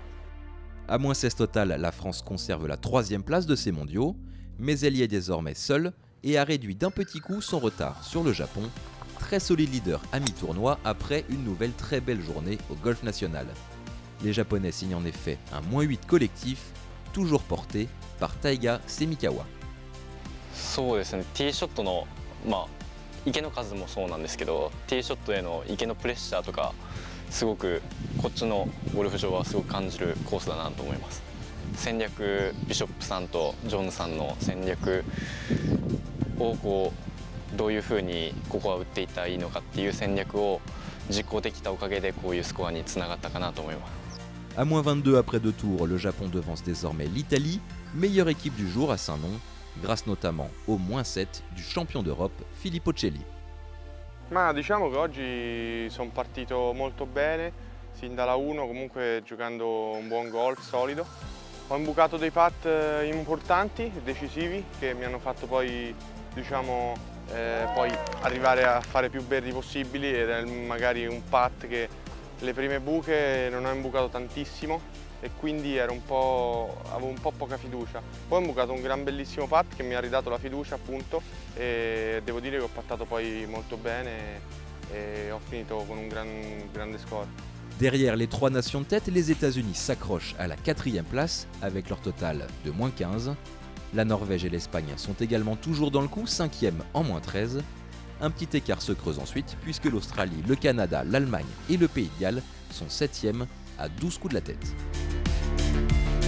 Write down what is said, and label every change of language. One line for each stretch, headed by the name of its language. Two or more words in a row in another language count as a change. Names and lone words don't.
French: À -16 total, la France conserve la 3e place de ces mondiaux, mais elle y est désormais seule et a réduit d'un petit coup son retard sur le Japon, très solide leader à mi-tournoi après une nouvelle très belle journée au golf national. Les Japonais signent en effet un -8 collectif, toujours porté par Taiga Semikawa.
Japanese: そうですね、ティーショットの池の数もそうなんですけど、ティーショットへの池のプレッシャーとかすごくこっちのゴルフ場はすごく感じるコースだなと思います。戦略、ビショップさんとジョンヌさんの戦略をどういうふうにここは打っていったらいいのかっていう戦略を実行できたおかげでこういうスコアにつながったかなと思います。
French: À -22 après 2 tours, le Japon devance désormais l'Italie, meilleure équipe du jour à Saint-Nom, grâce notamment au -7 du champion d'Europe Filippo Celli.
Italian: Ma diciamo che oggi sono partito molto bene, sin dalla 1 comunque giocando un buon golf solido. Ho imbucato dei putt importanti, decisivi, che mi hanno fatto poi, poi arrivare a fare più birdie possibili ed è magari un putt che le prime buche non ho imbucato tantissimo e quindi avevo un po' poca fiducia. Poi ho imbucato un bellissimo putt che mi ha ridato la fiducia appunto e devo dire che ho puttato poi molto bene e ho finito con un grande score.
French: Derrière les 3 nations de tête, les États-Unis s'accrochent à la 4e place avec leur total de -15. La Norvège et l'Espagne sont également toujours dans le coup, 5e en -13. Un petit écart se creuse ensuite puisque l'Australie, le Canada, l'Allemagne et le Pays de Galles sont 7e à 12 coups de la tête.